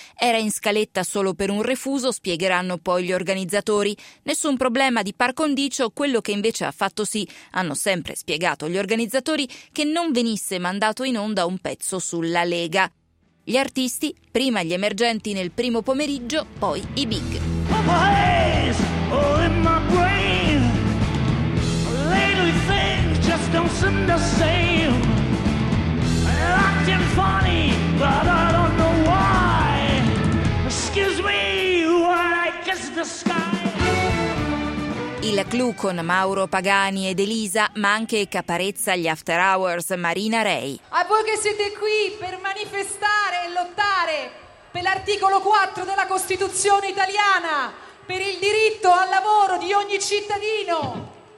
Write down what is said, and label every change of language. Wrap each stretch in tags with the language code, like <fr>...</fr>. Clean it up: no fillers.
<it>Era in scaletta solo per un refuso, spiegheranno poi gli organizzatori. Nessun problema di par condicio. Quello che invece ha fatto sì, hanno sempre spiegato gli organizzatori, che non venisse mandato in onda un pezzo sulla Lega. Gli artisti, prima gli emergenti nel primo pomeriggio, poi i big.</it> <en>Oh, my eyes, oh, in my brain. Lately. everything just don't seem the same. They're acting funny, but I don't know why. Excuse me, while I kiss the sky.</en> <it>Il clou con Mauro Pagani ed Elisa, ma anche Caparezza, gli After Hours, Marina Rei. A voi che siete qui per manifestare e lottare per l'articolo 4 della Costituzione italiana, per il diritto al lavoro di ogni cittadino.</it>